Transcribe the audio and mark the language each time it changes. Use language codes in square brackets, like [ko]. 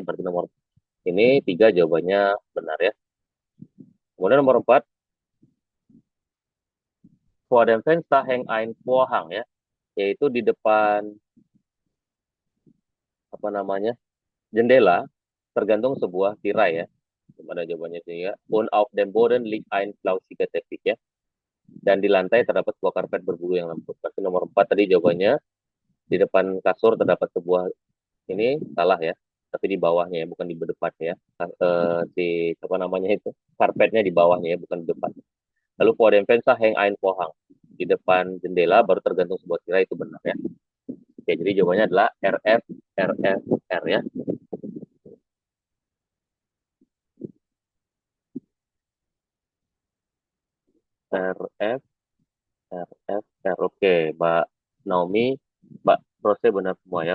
[id] Berarti nomor ini 3 jawabannya benar ya. Kemudian nomor 4, [de] Vor dem Fenster hängt ein Vorhang [id] ya, yaitu di depan apa namanya jendela tergantung sebuah tirai ya. Gimana jawabannya sih ya? [de] Und auf dem Boden liegt ein flauschige Teppich ya. [id] Dan di lantai terdapat sebuah karpet berbulu yang lembut. Berarti nomor 4 tadi jawabannya di depan kasur terdapat sebuah ini salah ya. Tapi di bawahnya ya, bukan di depannya ya. Di apa namanya itu? Karpetnya di bawahnya ya, bukan di depan. [de] Lalu vor dem Fenster hängt ein Vorhang. [id] Di depan jendela baru tergantung sebuah tirai itu benar ya. Oke, jadi jawabannya adalah RF RF R ya. RF RF R. Oke, Mbak Naomi, Mbak Rose benar semua ya.